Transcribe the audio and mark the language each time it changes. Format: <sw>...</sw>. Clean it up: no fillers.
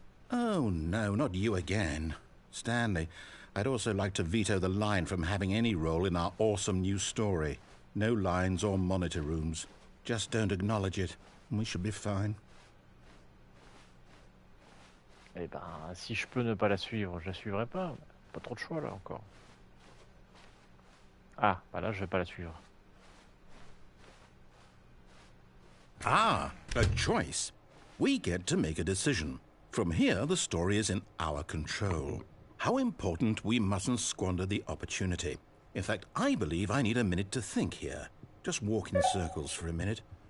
<en>Oh, no, not you again. Stanley, I'd also like to veto the line from having any role in our awesome new story. No lines or monitor rooms. Just don't acknowledge it, and we should be fine.</en> <fr>Eh ben, si je peux ne pas la suivre, je la suivrai pas. Pas trop de choix, là, encore. Ah, bah là, je vais pas la suivre.</fr> <en>Ah, a choice. We get to make a decision. From here, the story is in our control. How important we mustn't squander the opportunity. In fact, I believe I need a minute to think here. Just walk in circles for a minute.</en>